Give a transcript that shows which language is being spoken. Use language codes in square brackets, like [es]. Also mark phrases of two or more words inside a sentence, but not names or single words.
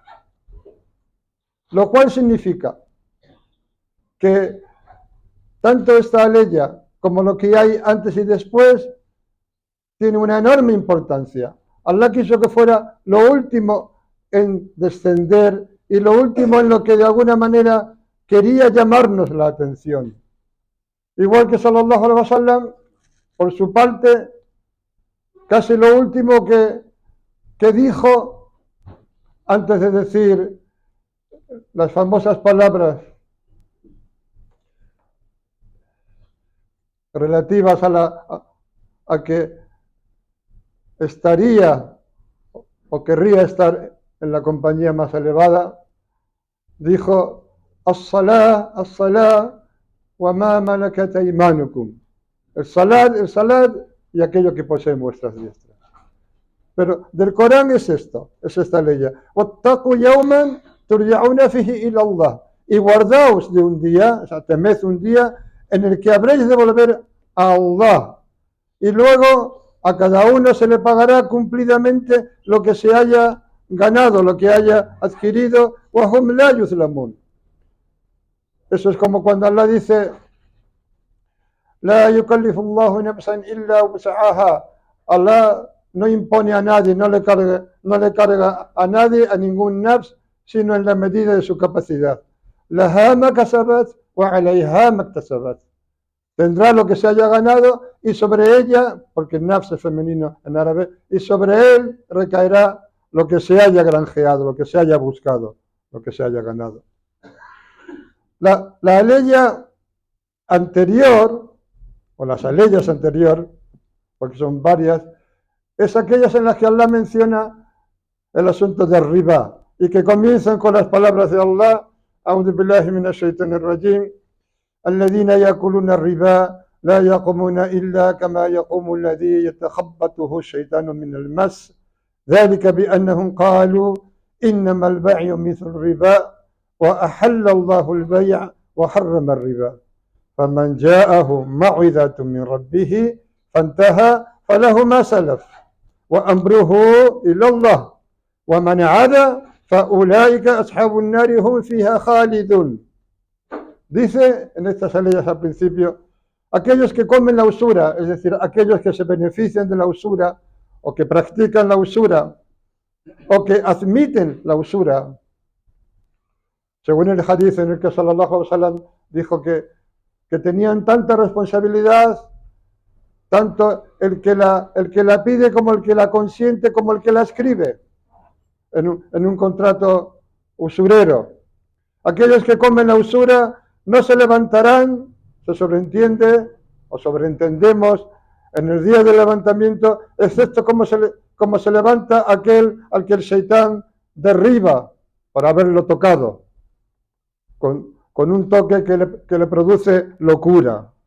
[es] Lo cual significa que tanto esta aleya como lo que hay antes y después tiene una enorme importancia. Allah quiso que fuera lo último en descender y lo último en lo que de alguna manera quería llamarnos la atención. Igual que [ar] صلى الله عليه وسلم, [es] por su parte, casi lo último que dijo antes de decir las famosas palabras relativas a que estaría o querría estar en la compañía más elevada, dijo: [ar] الصلاة، الصلاة, وما ملكت أيمانكم. [es] El salat y aquello que poseen vuestras diestras. Pero del Corán es esta ley. [ar] واتقوا يوما ترجعون فيه إلى الله. [es] Y guardaos de un día, o sea, temed un día en el que habréis de volver a Allah. Y luego a cada uno se le pagará cumplidamente lo que se haya ganado, lo que haya adquirido. [ar] وَهُمْ لَا يُظْلَمُونَ. [es] Eso es como cuando Allah dice: [ar] لَا يُكَلِّفُ اللَّهُ نَفْسًا إِلَّا وُسْعَهَا. [es] Allah no impone a nadie, no le carga a nadie, a ningún nafs, sino en la medida de su capacidad. [ar] لَهَا مَا كَسَبَتْ وَعَلَيْهَا مَا اكْتَسَبَتْ. [es] Tendrá lo que se haya ganado y sobre ella, porque nafs es femenino en árabe, y sobre él recaerá lo que se haya granjeado, lo que se haya buscado, lo que se haya ganado. La ley anterior, o las leyes anteriores, porque son varias, es aquellas en las que Allah menciona el asunto de riba y que comienzan con las palabras de Allah, [ar] أعوذ بالله من الشيطان الرجيم الذين يأكلون الربا لا يقومون إلا كما يقوم الذي يتخبطه الشيطان من المس ذلك بأنهم قالوا إنما البيع مثل الربا وأحل الله البيع وحرم الربا. فمن جاءه موعظة من ربه فانتهى فله ما سلف وأمره إلى الله ومن عاد فأولئك أصحاب النار هم فيها خالدون. [es] Dice en estas leyes al principio, aquellos que comen la usura, es decir, aquellos que se benefician de la usura o que practican la usura o que admiten la usura, según el hadith en el que [ar] صلى الله عليه وسلم [es] dijo que tenían tanta responsabilidad, tanto el que la pide como el que la consiente, como el que la escribe en un contrato usurero. Aquellos que comen la usura no se levantarán, se sobreentiende o sobreentendemos en el día del levantamiento, excepto como se levanta aquel al que el Shaitán derriba por haberlo tocado, con un toque que le produce locura.